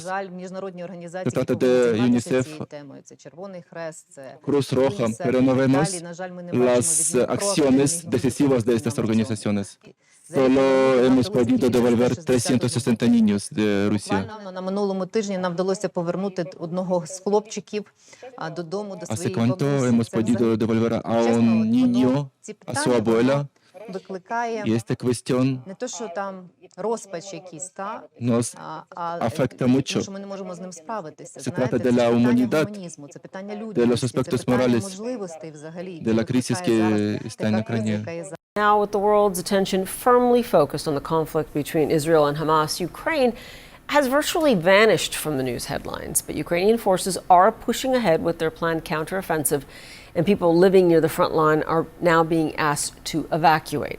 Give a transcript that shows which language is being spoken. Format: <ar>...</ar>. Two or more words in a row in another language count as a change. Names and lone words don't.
<es>Se trata de UNICEF, Cruz Roja, pero no vemos las acciones decisivas de estas organizaciones. Solo hemos podido devolver 360 niños de Rusia.</es> <uk>На минулому тижні нам вдалося повернути одного з хлопчиків додому до</uk> <es>¿Hace</es> <uk>своєї</uk> <es>cuánto</es> <uk>бабусі.</uk> <es>hemos podido devolver a un niño, a su abuela?</es> <uk>Викликає</uk> <es>Y esta cuestión</es> <uk>не то, що там розпач якийсь,</uk> <es>nos afecta mucho.</es> <uk>що ми не можемо з ним справитися.</uk> <es>Se</es> <uk>Знаєте,</uk> <es>trata de</es> <uk>це</uk> <es>la</es> <uk>питання</uk> <es>humanidad,</es> <uk>гуманізму, це питання</uk> <es>de los</es> <uk>людяності, це</uk> <es>aspectos</es> <uk>питання</uk> <es>morales,</es> <uk>можливостей взагалі.</uk> <es>de la crisis que está en Ucrania.</es> <en>Now, with the world's attention firmly focused on the conflict between Israel and Hamas, Ukraine has virtually vanished from the news headlines. But Ukrainian forces are pushing ahead with their planned counteroffensive, and people living near the front line are now being asked to evacuate.</en>